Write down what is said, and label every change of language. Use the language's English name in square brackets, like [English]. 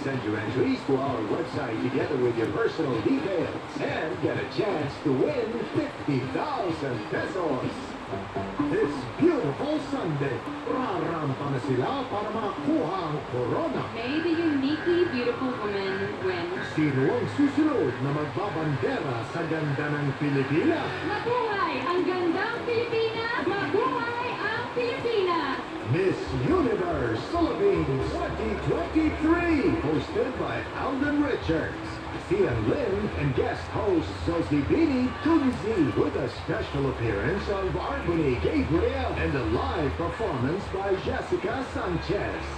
[English] Send your entries to our website together with your personal details and get a chance to win 50,000 pesos. This beautiful Sunday, [Filipino] rarampa na sila para makakuha ang corona. [English] May the uniquely beautiful woman win. [Filipino] Sino ang susunod na magbabandera sa ganda ng Pilipinas? Mabuhay ang gandang Pilipinas! Mabuhay ang Pilipinas! [English] Miss Universe Philippines 2023, hosted by Alden Richards, Sian Lin, and guest host Zosibini Tunzi, with a special appearance of Arbony Gabriel and a live performance by Jessica Sanchez.